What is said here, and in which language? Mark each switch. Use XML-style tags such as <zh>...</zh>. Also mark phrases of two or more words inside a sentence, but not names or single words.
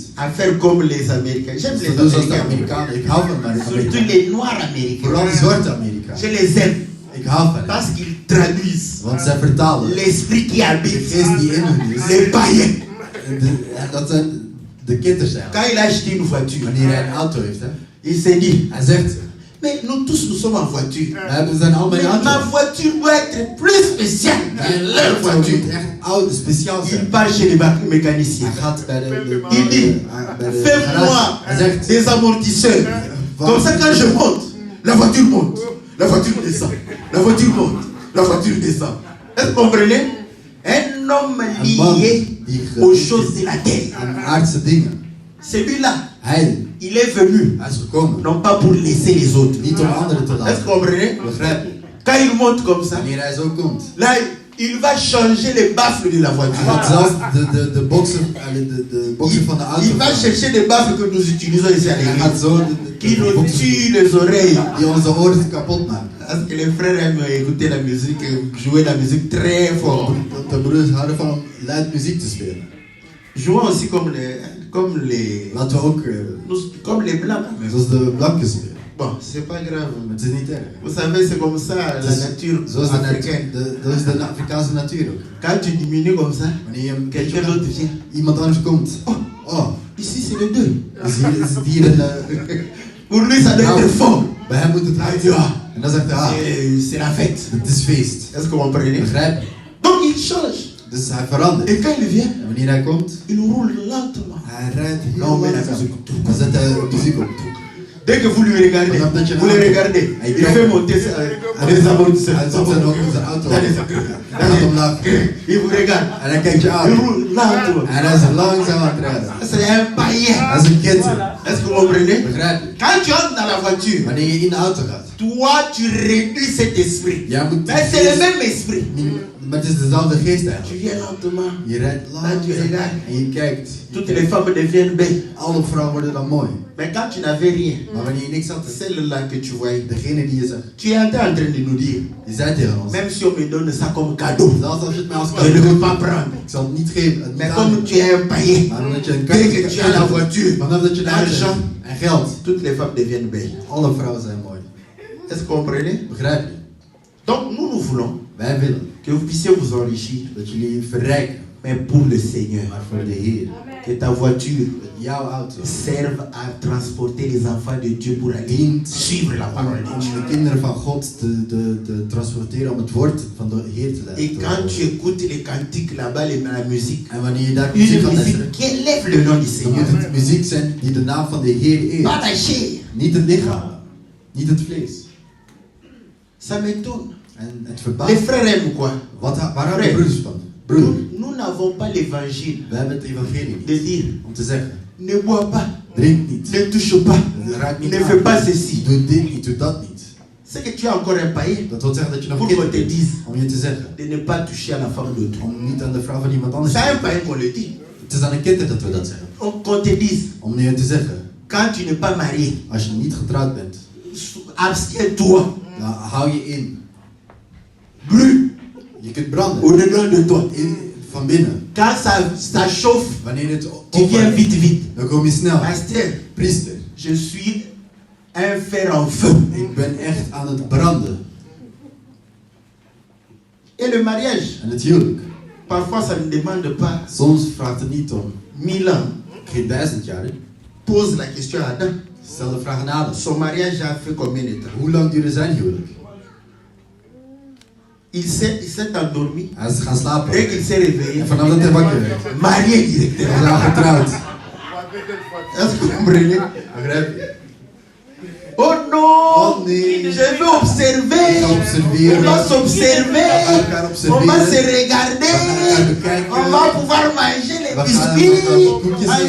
<fr>à faire comme les Américains. J'aime</fr> <nl>Dus</nl> <fr>les</fr> <nl>dat doe zoals de</nl> <fr>Américains.</fr> <nl>Amerikanen. Ik hou van de</nl> <fr>Surtout</fr> <nl>Amerikanen.</nl> <fr>les Noirs américains.</fr> <nl>Vooral de zwarte Amerikanen.</nl> <fr>Je les aime</fr> <nl>Ik hou van hen.</nl> <fr>parce qu'ils traduisent</fr> <nl>Want zij vertalen</nl> <fr>l'esprit qui</fr> <nl>de</nl> <fr>habite</fr> <nl>geest die in hun is.</nl> <fr>les païens.</fr> <nl>En dat zijn de kinders zijn.</nl> <fr>Quand il a acheté une voiture,</fr> <nl>Wanneer hij een auto heeft, hè,</nl> <fr>il s'est dit,</fr> <nl>hij zegt,</nl> <fr>mais nous tous, nous sommes en voiture.</fr> <nl>we zijn allemaal</nl> <fr>Mais</fr> <nl>in auto.</nl> <fr>ma voiture doit être plus spéciale que leur</fr> <nl>Mijn auto</nl> <fr>voiture.</fr> <nl>moet echt oud, speciaal</nl> <fr>Il</fr> <nl>zijn.</nl> <fr>part chez les mécaniciens.</fr> <nl>Hij gaat bij de</nl> <fr>Il dit,</fr> <nl>bij de</nl> <fr>fais-moi</fr> <nl>garage. Hij zegt,</nl> <fr>des amortisseurs. Comme ça, quand je monte, la voiture monte. La voiture descend. La voiture monte. La voiture descend. Est-ce que vous comprenez? Un homme lié aux choses de la terre.</fr> <nl>aan aardse dingen.</nl> <fr>Celui-là,</fr> <nl>Hij</nl> <fr>il est venu,</fr> <nl>is gekomen.</nl> <fr>non pas pour laisser les autres.</fr> <nl>Niet om anderen te</nl> <fr>Est-ce que</fr> <nl>laten.</nl> <fr>vous comprenez?</fr> <nl>Begrijp je?</nl> <fr>Quand il monte comme ça,</fr> <nl>Wanneer hij zo komt.</nl> <fr>là, il va changer les baffles de la</fr> <nl>Hij</nl> <fr>voiture.</fr> <nl>gaat zelfs de boxer van de auto.</nl> <fr>Il va chercher des baffles que nous utilisons ici à</fr> <nl>Hij</nl> <fr>l'église.</fr> <nl>gaat zo</nl> <fr>Qui</fr> <nl>de</nl> <fr>nous</fr> <nl>boxer</nl> <fr>tue les oreilles.</fr> <nl>die onze oren kapot maken.</nl> <fr>Parce que les frères aiment écouter la musique, jouer la musique très fort.</fr> <nl>De broers houden van om luid muziek te spelen.</nl> <fr>Jouons aussi comme les</fr> <nl>Laten we ook</nl> <fr>blancs. quand même.</fr> <nl>zoals de blanken spelen.</nl> <fr>Bon, c'est pas grave.</fr> <nl>Maar het is niet erg.</nl> <fr>Vous savez, c'est comme ça la nature</fr> <nl>Zoals</nl> <fr>africaine.</fr> <nl>dat is de Afrikaanse natuur ook.</nl> <fr>Quand tu diminues comme ça,</fr> <nl>Wanneer je een</nl> <fr>quelqu'un d'autre vient.</fr> <nl>iemand anders komt.</nl> <fr>Oh, Ici, c'est le deuil.</fr> <nl>is het hier een...</nl> <fr>Pour lui, ça doit être fort.</fr> <nl>Bij hem moet het hard zijn. En dan zegt hij,</nl> <fr>C'est la fête.</fr> <nl>het is feest.</nl> <fr>Est-ce que vous comprenez?</fr> <nl>Begrijp je?</nl> <fr>Donc, il change.</fr> <nl>Dus hij verandert.</nl> <fr>Et quand il vient,</fr> <nl>En wanneer hij komt,</nl> <fr>il roule lentement.</fr> <nl>hij rijdt heel</nl> <fr>Non, mais la</fr> <nl>langzaam.</nl> <fr>musique.</fr> <nl>Dan zet hij muziek op.</nl> <fr>Dès que vous lui regardez, vous le regardez, il fait monter les amortisseurs.</fr> <nl>Hij zet zijn auto</nl> <fr>Dans les</fr> <nl>op. Hij gaat omlaag.</nl> <fr>Il vous regarde.</fr> <nl>En hij kijkt je</nl> <fr>Il</fr> <nl>aan.</nl> <fr>roule lentement.</fr> <nl>En hij is langzaam aan het rijden.</nl> <fr>C'est un païen.</fr> <nl>Hij is een kitten.</nl> <fr>Est-ce que vous comprenez?</fr> <nl>Begrijp je?</nl> <fr>Quand tu entres dans la voiture,</fr> <nl>Wanneer je in de auto gaat.</nl> <fr>toi, tu réduis cet esprit.</fr> <nl>Jij moet</nl> <fr>Mais c'est le même esprit.</fr> <nl>Maar het is dezelfde geest</nl> <fr>Tu</fr> <nl>eigenlijk.</nl> <fr>viens lentement.</fr> <nl>Je rijdt langzaam en je kijkt.</nl> <fr>Toutes les femmes deviennent belles.</fr> <nl>Alle vrouwen worden dan mooi.</nl> <fr>Mais quand tu n'avais rien,</fr> <nl>Maar wanneer je niks had,</nl> <fr>celle-là que tu voyais,</fr> <nl>degene die je zag,</nl> <fr>tu étais en train de nous dire,</fr> <nl>die zei tegen ons.</nl> <fr>même si on me donne ça comme cadeau,</fr> <nl>Zelfs als je het mij als</nl> <fr>je ne</fr> <nl>cadeau</nl> <fr>veux</fr> <nl>doet,</nl> <fr>pas prendre.</fr> <nl>ik zal het niet geven. Het niet</nl> <fr>Mais comme</fr> <nl>aannemen.</nl> <fr>tu es un païen,</fr> <nl>Maar omdat je een</nl> <fr>dès que tu as la voiture,</fr> <nl>vanaf dat je de auto</nl> <fr>l'argent,</fr> <nl>hebt en geld,</nl> <fr>toutes les femmes deviennent belles.</fr> <nl>alle vrouwen zijn mooi.</nl> <fr>Est-ce que vous comprenez?</fr> <nl>Begrijp je?</nl> <fr>Donc nous voulons</fr> <nl>Wij willen</nl> <fr>que vous puissiez vous enrichir,</fr> <nl>dat jullie verrijken,</nl> <fr>mais pour le Seigneur.</fr> <nl>maar voor de Heer.</nl> <fr>Que ta voiture</fr> <nl>Dat jouw auto</nl> <fr>serve à transporter les enfants de Dieu pour aller</fr> <nl>dient</nl> <fr>suivre la parole de</fr> <nl>om</nl> <fr>Dieu.</fr> <nl>de kinderen van God te transporteren, om het woord van de Heer te</nl> <fr>Et</fr> <nl>leiden.</nl> <fr>quand tu écoutes les cantiques là-bas, la musique,</fr> <nl>En wanneer je daar</nl> <fr>une</fr> <nl>muziek gaat</nl> <fr>musique</fr> <nl>luisteren,</nl> <fr>qui élève le nom du</fr> <nl>dan</nl> <fr>Seigneur.</fr> <nl>moet het muziek zijn die de naam van de Heer eert.</nl> <fr>Pas ta chair.</fr> <nl>Niet het lichaam, niet het vlees.</nl> <fr>Ça m'étonne.</fr> <nl>En het</nl> <fr>Les</fr> <nl>verbaast.</nl> <fr>frères aiment quoi?</fr> <nl>Waar hebben de broeders van? Broeder,</nl> <fr>Nous n'avons pas l'évangile</fr> <nl>we hebben het evangelie</nl> <fr>de</fr> <nl>niet.</nl> <fr>dire</fr> <nl>Om te zeggen,</nl> <fr>ne bois pas,</fr> <nl>drink niet,</nl> <fr>ne touche pas,</fr> <nl>raak niet</nl> <fr>ne fais pas</fr> <nl>aan,</nl> <fr>ceci.</fr> <nl>doe dit niet, doe dat niet.</nl> <fr>C'est que tu es encore un païen</fr> <nl>Dat wil zeggen dat je nog</nl> <fr>pour</fr> <nl>kind</nl> <fr>qu'on te</fr> <nl>bent.</nl> <fr>dise</fr> <nl>Om je te zeggen,</nl> <fr>de ne pas toucher à la femme d'autrui.</fr> <nl>om niet aan de vrouw van iemand anders</nl> <fr>C'est</fr> <nl>te</nl> <fr>un</fr> <nl>doen.</nl> <fr>païen qu'on le dit.</fr> <nl>Het is aan een kind dat we dat zeggen.</nl> <fr>Qu'on te dise,</fr> <nl>Om je te zeggen,</nl> <fr>quand tu n'es pas marié,</fr> <nl>als je niet getrouwd bent,</nl> <fr>abstiens-toi,</fr> <nl>dan hou je in.</nl> <fr>brûle</fr> <nl>Je kunt branden.</nl> <fr>au-dedans de toi.</fr> <nl>Van binnen.</nl> <fr>Quand ça chauffe,</fr> <nl>Wanneer het</nl> <fr>tu viens</fr> <nl>opwarmt,</nl> <fr>vite, vite.</fr> <nl>dan kom je snel.</nl> <fr>Pasteur,</fr> <nl>Priester,</nl> <fr>je suis un fer en feu.</fr> <nl>ik ben echt aan het branden.</nl> <fr>Et le mariage,</fr> <nl>En het huwelijk.</nl> <fr>parfois ça ne demande pas</fr> <nl>Soms vraagt het niet om</nl> <fr>1000 ans.</fr> <nl>geen 1000 jaar. Hè.</nl> <fr>Pose la question à Adam.</fr> <nl>Stel de vraag aan Adam.</nl> <fr>Son mariage a fait combien de temps?</fr> <nl>Hoe lang duurde zijn huwelijk?</nl> <fr>Il s'est endormi.</fr> <nl>Hij is gaan slapen.</nl> <fr>Dès qu'il s'est réveillé,</fr> <nl>En vanaf dat hij wakker werd,</nl> <fr>marié directement.</fr> <nl>was hij getrouwd.</nl> <fr>Est-ce que vous comprenez?</fr> <nl>Begrijp je?</nl> <fr>Oh non!</fr> <nl>Oh nee.</nl> <fr>Je veux observer.</fr> <nl>Ik ga observeren.</nl> <fr>On va s'observer.</fr> <nl>We gaan</nl> <fr>On va se</fr> <nl>observeren.</nl> <fr>regarder.</fr> <nl>We gaan bekijken.</nl> <fr>On va pouvoir manger les</fr> <nl>We gaan</nl> <fr>biscuits</fr> <nl>koekjes eten.</nl>